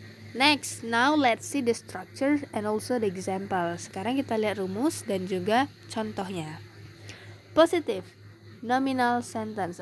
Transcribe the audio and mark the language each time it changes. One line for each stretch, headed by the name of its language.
English: Next, now let's see the structure and also the example.
Indonesian: Sekarang kita lihat rumus dan juga contohnya.
English: Positive, nominal sentence.